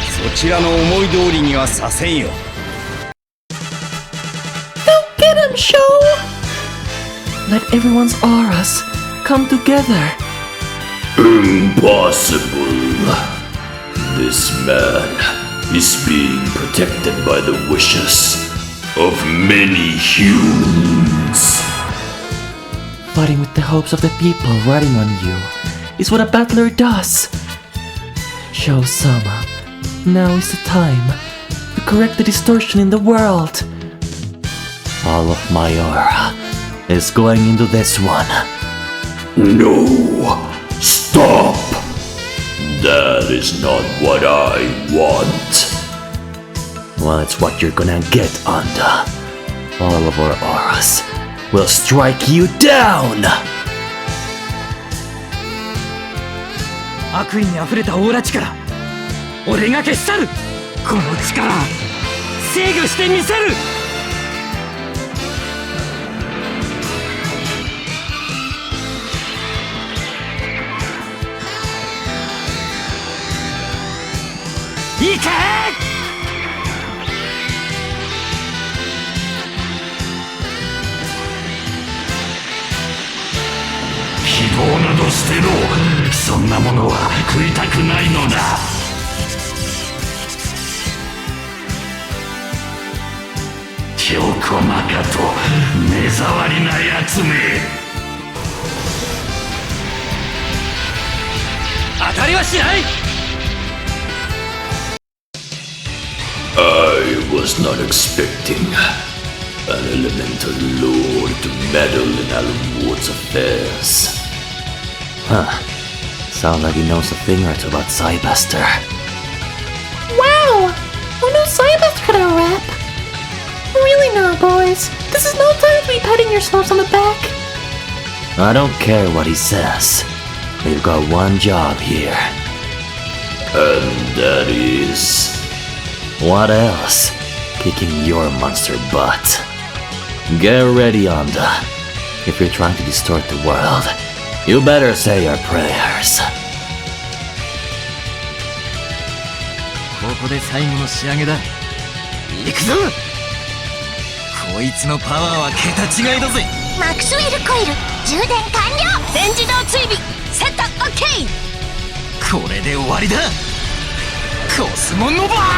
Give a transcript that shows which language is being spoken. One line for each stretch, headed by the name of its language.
Japanese: そちらの思い通りにはさせんよ。
English: Get him, Show! Let everyone's auras come together. Impossible. This man is being protected by the wishes of many humans. Fighting with the hopes of the people riding on you is what a battler does. Show-sama, now is the time to correct the distortion in the world. All of my aura is going into this one. No! Stop! That is not what I want. Well, it's what you're gonna get, Anda. All of our auras will strike you down!
Japanese: 悪意にあふれたオーラ力、俺が消し去る。この力、制御してみせる。いけ！希望など捨てろ。そんなものは食いたくないのだ。強固まかと目障りなやつめ。当たりはしない。
English: I was not expecting an elemental lord to meddle in Alan affairs. Huh. Sounds like he knows a thing or two about Cybuster. Wow! Who knew Cybuster could rap? Really now, boys. This is no time to be patting yourselves on the back. I don't care what he says. We've got one job here. And that is... What else? Kicking your monster butt. Get ready, Anda. If you're trying to distort the world, you better say your prayers.
Japanese: ここで最後の仕上げだ。行くぞ。こいつのパワーは桁違いだぜ。マクスウェルコイル充電完了。全自動追尾セット OK。これで終わりだ。コスモノバー。